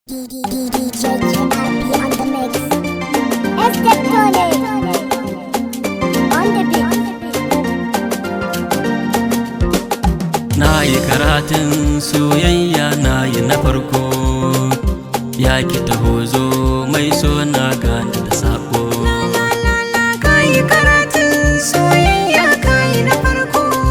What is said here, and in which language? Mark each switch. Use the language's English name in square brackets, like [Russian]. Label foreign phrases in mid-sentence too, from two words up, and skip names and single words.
[English] D, D, D, D J Happy on the mix. Esther Tone on the beat. [Hausa] Na yi karatun soyayya, na yi na farko. Ya ki taho, zo mai so, na gane da sako. Ka yi karatun soyayya, ka yi na farko.